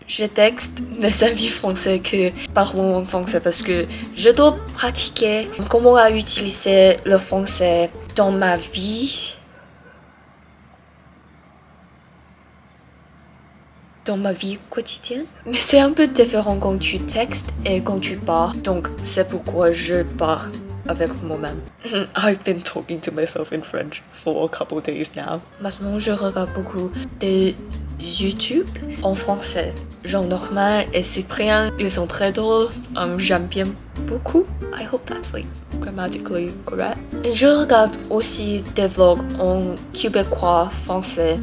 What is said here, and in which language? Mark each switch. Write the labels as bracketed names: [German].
[French] Je texte mes amis français que parlons en français parce que je dois pratiquer comment utiliser le français dans ma vie. Dans ma vie quotidienne. Mais c'est un peu différent quand tu textes et quand tu parles. Donc c'est pourquoi je parle avec moi-même. [English] I've been talking to myself in French for a couple days now. [French] Maintenant je regarde beaucoup de YouTube en français. Genre normal et Cyprien, ils sont très drôles. J'aime bien beaucoup. [English] I hope that's like grammatically correct. [French] Et je regarde aussi des vlogs en québécois français.